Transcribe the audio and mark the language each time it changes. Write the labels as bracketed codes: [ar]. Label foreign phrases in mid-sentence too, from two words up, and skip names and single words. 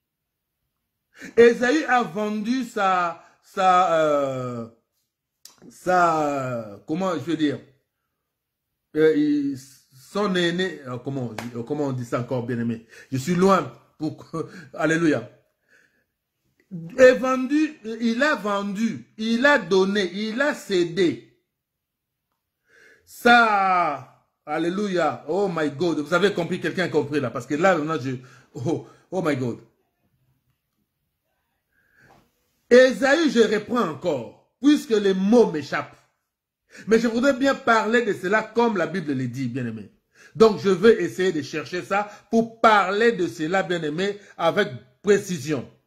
[fr] Ésaü a vendu comment je veux dire, son aîné, comment on dit ça encore, bien-aimé? Je suis loin alléluia. Il a vendu, il a donné, il a cédé. Ça, alléluia, [en] oh my God, [fr] vous avez compris, quelqu'un a compris là, parce que là, maintenant, [en] oh my God. [fr] Ésaü, je reprends encore, puisque les mots m'échappent. Mais je voudrais bien parler de cela comme la Bible le dit, bien-aimé. Donc, je veux essayer de chercher ça pour parler de cela, bien-aimé, avec précision.